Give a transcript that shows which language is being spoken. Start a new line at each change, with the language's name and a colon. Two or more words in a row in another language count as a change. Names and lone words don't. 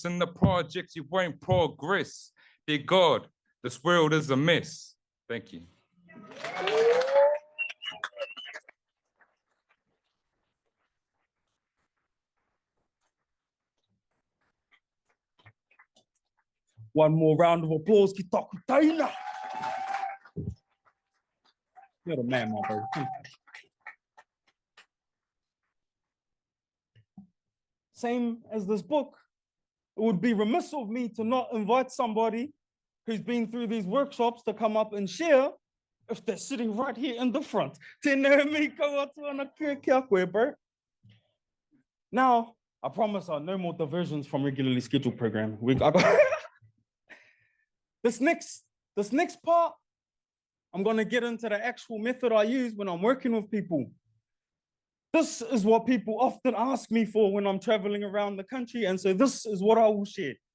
English: In the projects, you won't progress. Dear God, this world is a mess. Thank you. One more round of applause.
Māori: Ki taku taina.
English: You're the man, my bro. Same as this book, it would be remiss of me to not invite somebody who's been through these workshops to come up and share if they're sitting right here in the front.
Māori: Tēnā me ko atu ana kia koe,
English: bro. Now, I promise no more diversions from regularly scheduled programming. This next part, I'm going to get into the actual method I use when I'm working with people. This is what people often ask me for when I'm traveling around the country, and so this is what I will share.